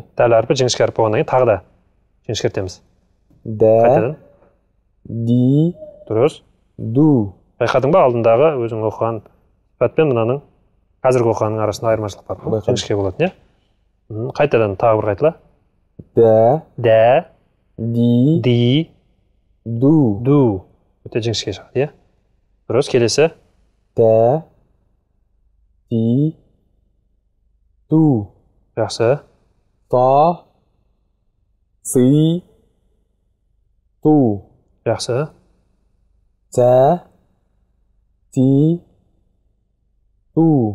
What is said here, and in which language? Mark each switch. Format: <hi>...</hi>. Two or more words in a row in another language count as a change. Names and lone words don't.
<kk>Дәл әрпі жіңішке әріп болғаннан кейін тағы да жіңішкертеміз. Дә, Қайтадан. ди, Дұрыс. ду. Байқадың ба алдындағы өзің оқыған сипатпен мынаның қазіргі оқығанның арасында айырмашылық бар ма? Жіңішке болатын, иә? Қайтадан тағы бір қайтала. Да, Дә, ди, ди, ду. ду. Өте жіңішке шығады, иә? Дұрыс, келесі. Да, ди, ду. Жақсы. Та, си, ту. Жақсы. За, ти, ту.</kk>